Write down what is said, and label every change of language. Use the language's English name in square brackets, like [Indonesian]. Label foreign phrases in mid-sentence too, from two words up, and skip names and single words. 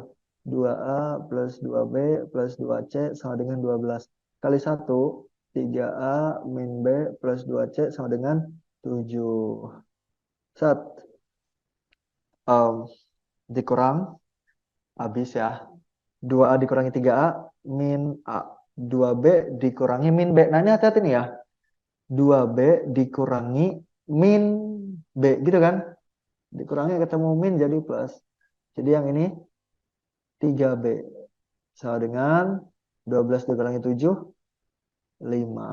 [Indonesian] 2A plus 2B plus 2C sama dengan 12. Kali 1, 3A min B plus 2C sama dengan 7. Set. Um, dikurang. Habis ya. 2A dikurangi 3A min A. 2B dikurangi min B. Nah ini hati-hati nih ya. 2B dikurangi min B. Gitu kan? Dikurangi ketemu min jadi plus. Jadi yang ini 3B. Sama dengan 12 dikurangi 7, 5.